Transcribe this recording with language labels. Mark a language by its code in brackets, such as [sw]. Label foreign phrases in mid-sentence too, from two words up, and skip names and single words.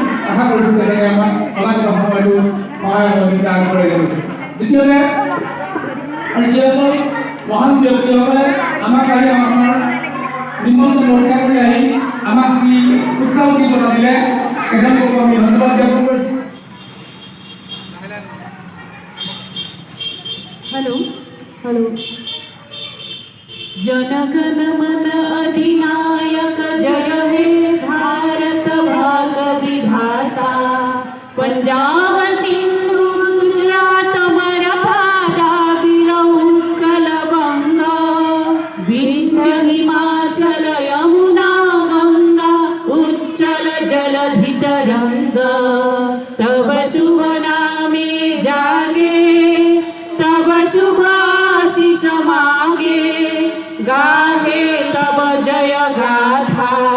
[as] আশা কৰিছোঁ তেনেকৈ আমাক শলাগ সময়টো সহায় সহযোগিতা আগবঢ়াই গৈছে। দ্বিতীয়তে আমি যিসকল মহান ব্যক্তিসকলে আমাক আহি আমাৰ নিমন্ত্ৰণ ৰক্ষা কৰি আহি আমাক যি উৎসাহ উদ্দীপনা দিলে তেখেতলোকক আমি ধন্যবাদ জ্ঞাপন কৰিছোঁ। [bn] হেলো জনগণ মন অধিনায়ক জয় হে ভারত ভাগ্য বিধাতা পঞ্জাব সিন্ধু গুজরাট মরাঠা দ্রাবিড় উৎকল বঙ্গ বিন্ধ্য হিমাচল যমুনা গঙ্গা উচ্ছল জলধি তরঙ্গ তব শুভ নামে জাগে তব শুভ আশিস মাগে গাহে তব জয় গাথা